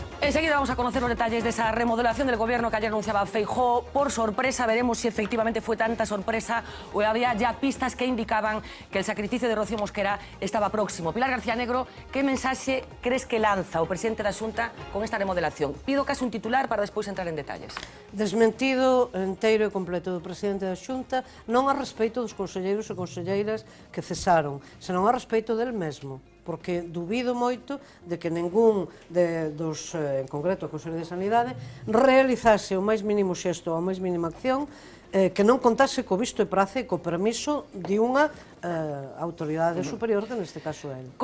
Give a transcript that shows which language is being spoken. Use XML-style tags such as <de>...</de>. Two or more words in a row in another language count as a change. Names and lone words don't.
<es>Enseguida vamos a conocer los detalles de esa remodelación del gobierno que ayer anunciaba Feijóo. Por sorpresa, veremos si efectivamente fue tanta sorpresa o había ya pistas que indicaban que el sacrificio de Rocío Mosquera estaba próximo. Pilar García Negro, ¿qué mensaje crees que lanza</es> <gl>o presidente da Xunta</gl> <es>con esta remodelación?</es> <gl>Pido casi un titular para despois entrar en detalles. Desmentido inteiro e completo do presidente da Xunta, non a respeito dos conselleiros e conselleiras que cesaron, senón a respeito del mesmo, porque dubido moito de que ningún dos, en concreto o Consello de Sanidade, realizase o máis mínimo xesto ou a máis mínima acción que non contase co visto e prace e co permiso de unha autoridade superior, que neste caso é ele.</gl>